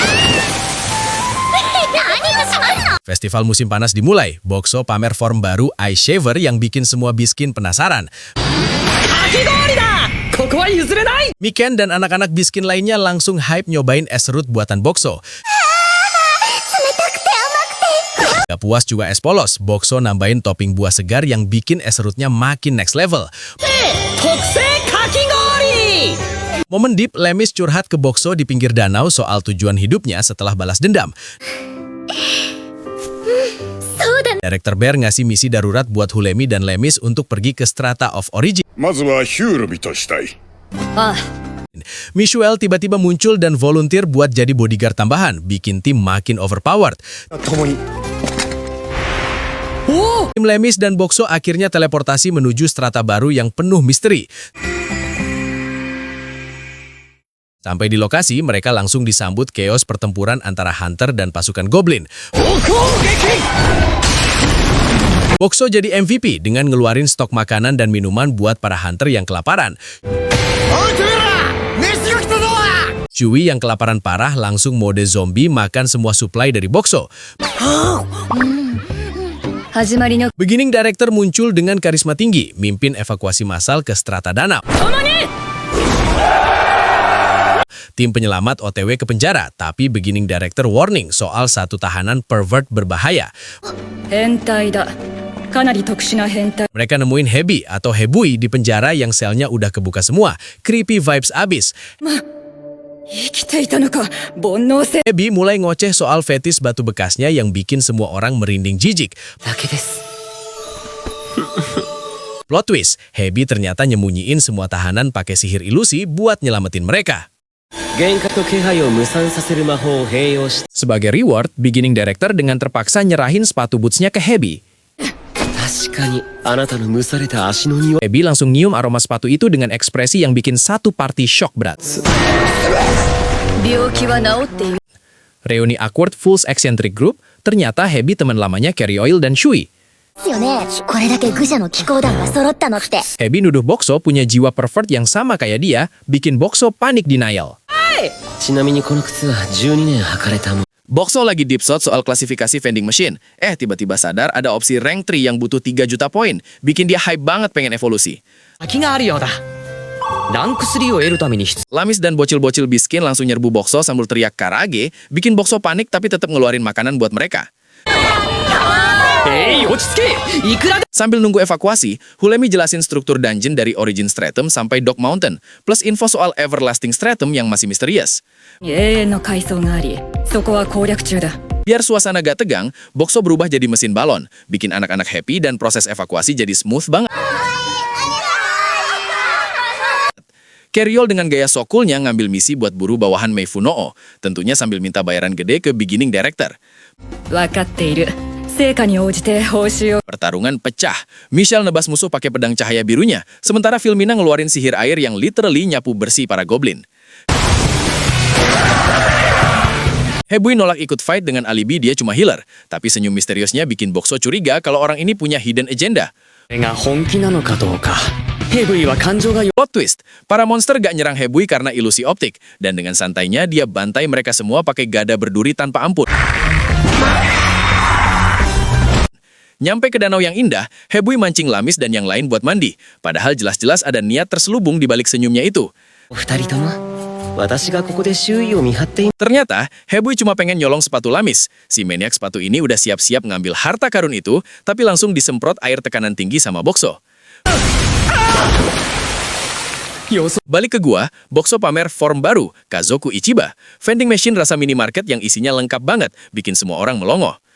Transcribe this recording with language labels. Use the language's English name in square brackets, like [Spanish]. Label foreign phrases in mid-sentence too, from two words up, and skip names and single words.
[Indonesian] Festival musim panas dimulai. Bokso pamer form baru Ice Shaver yang bikin semua biskin penasaran. [Japanese] かき氷だここは譲れない [Indonesian] Miken dan anak-anak biskin lainnya langsung hype nyobain es serut buatan Bokso. Gak puas juga es polos, Bokso nambahin topping buah segar yang bikin es serutnya makin [English] next level. [Japanese] 特製かき氷 [Indonesian] Momen deep, Lemis curhat ke Bokso di pinggir danau soal tujuan hidupnya setelah balas dendam. Director Bear ngasih misi darurat buat Hulemi dan Lemis untuk pergi ke Strata of Origin. [Japanese] まずはヒュールビとしたいああ、 [Indonesian] Michelle tiba-tiba muncul dan volunteer buat jadi bodyguard tambahan, bikin tim makin overpowered. [Japanese] 共に [Indonesian] Tim Lemis dan Bokso akhirnya teleportasi menuju strata baru yang penuh misteri. Sampai di lokasi, mereka langsung disambut chaos pertempuran antara Hunter dan pasukan Goblin. Bokso jadi MVP dengan ngeluarin stok makanan dan minuman buat para hunter yang kelaparan. Chewie yang kelaparan parah langsung mode zombie makan semua suplai dari Bokso. [Japanese] 始まりの [Indonesian] Beginning Director muncul dengan karisma tinggi, mimpin evakuasi massal ke strata danau. Tim penyelamat OTW ke penjara, tapi Beginning Director warning soal satu tahanan pervert berbahaya. [Japanese] 変態だかなり特殊な変態 [Indonesian] Mereka nemuin Hebi atau Hebui di penjara yang selnya udah kebuka semua. [English] Creepy vibes [Indonesian] abis. [Japanese] 生きていたのか煩悩性 [Indonesian] Hebi mulai ngoceh soal fetis batu bekasnya yang bikin semua orang merinding jijik. [Japanese] だけです [English] Plot twist, [Indonesian] Hebi ternyata nyembunyiin semua tahanan pakai sihir ilusi buat nyelamatin mereka. [Japanese] 幻覚と気配を無産させる魔法を併用し [Indonesian] Sebagai reward, Beginning Director dengan terpaksa nyerahin sepatu bootsnya ke Hebi. [Japanese] 確かにあなたの蒸された足の匂い [Indonesian] Hebi langsung nyium aroma sepatu itu dengan ekspresi yang bikin satu [English] party shock [Indonesian] berat. [Japanese] 病気は治っている [Indonesian] Reuni awkward Fools Eccentric Group, ternyata Hebi teman lamanya Carry Oil dan Shui. [Japanese] ですよね。これだけ愚者の騎行団が揃ったのって。 [Indonesian] Hebi nuduh Bokso punya jiwa pervert yang sama kayak dia, bikin Bokso panik denial. [Japanese] ちなみにこの靴は12年履かれたもの [Indonesian] Bokso lagi [English] deep thought [Indonesian] soal klasifikasi [English] vending machine. [Indonesian] Tiba-tiba sadar ada opsi rank 3 yang butuh 3 juta poin. Bikin dia hype banget pengen evolusi. [Japanese] 先があるようだランク3を得るために必 [Indonesian] Lamis dan bocil-bocil biskin langsung nyerbu Bokso sambil teriak karage, bikin Bokso panik tapi tetap ngeluarin makanan buat mereka. [Japanese] 要落ち着けいくらで [Indonesian] Sambil nunggu evakuasi, Hulemi jelasin struktur dungeon dari Origin Stratum sampai Dog Mountain, plus info soal Everlasting Stratum yang masih misterius. [Japanese] 永遠の階層がありそこは攻略中だ [Indonesian] Biar suasana gak tegang, Bokso berubah jadi mesin balon, bikin anak-anak happy dan proses evakuasi jadi smooth banget. Carriol dengan gaya sokulnya ngambil misi buat buru bawahan Meifunoo, tentunya sambil minta bayaran gede ke Beginning Director. [Japanese] 分かっている成果に応じて報酬を [Indonesian] Pertarungan pecah. Michelle nebas musuh pakai pedang cahaya birunya, sementara Filmina ngeluarin sihir air yang literally nyapu bersih para goblin. Hebui nolak ikut fight dengan alibi dia cuma healer, tapi senyum misteriusnya bikin Bokso curiga kalau orang ini punya [English] hidden agenda. [Japanese] これが本気なのかどうかヘブイは感情が [English] Plot twist, [Indonesian] para monster gak nyerang Hebui karena ilusi optik, dan dengan santainya dia bantai mereka semua pakai gada berduri tanpa ampun. Nyampe ke danau yang indah, Hebui mancing Lamis dan yang lain buat mandi. Padahal jelas-jelas ada niat terselubung di balik senyumnya itu. [Japanese] お二人とも私がここで周囲を見張ってい [Indonesian] Ternyata, Hebui cuma pengen nyolong sepatu Lamis. Si maniak sepatu ini udah siap-siap ngambil harta karun itu, tapi langsung disemprot air tekanan tinggi sama Bokso. Balik ke gua, Bokso pamer form baru, Kazoku Ichiba. [English] Vending machine [Indonesian] rasa minimarket yang isinya lengkap banget, bikin semua orang melongo.